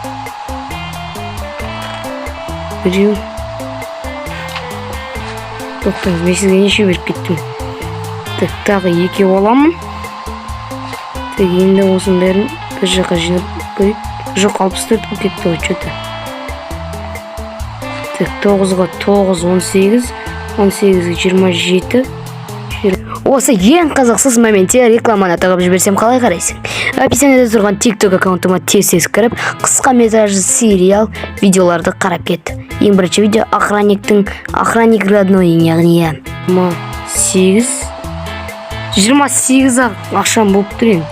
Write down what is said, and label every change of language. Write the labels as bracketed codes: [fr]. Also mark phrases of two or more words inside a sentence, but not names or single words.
[kk] Біреу. Тоқтаңыз, мен сізге неше беріп кеттім. Так, тағы 2 оламын. Так, енді осының бәрін бір жаққа жинап қойып. Жоқ, 64 бұл кетті ғой, [ru] что-то. Так, [kk] 9-ға 9, 18, 18-ге 27. Осы ең қызықсыз моментте рекламаны тағып жіберсем қалай қарайсың? Описаниеде тұрған TikTok аккаунтыма тез кіріп, қысқа метражды сериал видеоларды қарап кет. Ең бірінші видео [ru] охранник родной, [kk] яғни 28 ақшам болып тұр ең.